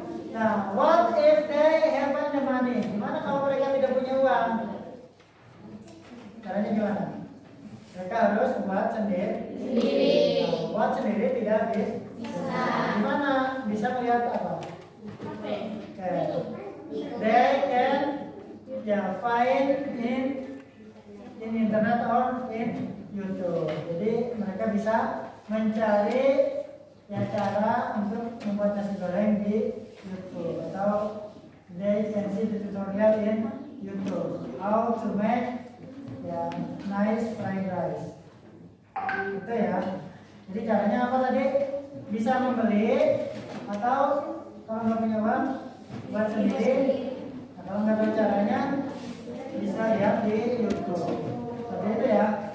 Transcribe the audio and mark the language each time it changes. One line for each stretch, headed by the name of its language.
English: Nah, what if they haven't the money?
Indonesian: Gimana kalau mereka tidak punya uang? Caranya gimana? Mereka harus buat sendiri. Nah, buat sendiri tidak bisa. Gimana? Bisa melihat apa? Okay.
English: They can find in internet or in YouTube.
Indonesian: Jadi mereka bisa mencari ya cara untuk membuat nasi goreng di YouTube atau
English: they can see the tutorial in YouTube how to make nice fried rice.
Indonesian: Itu ya. Jadi caranya apa tadi? Bisa membeli atau kalau nggak punya uang buat sendiri. Nah, kalau nggak tahu caranya bisa lihat di YouTube. Seperti itu ya.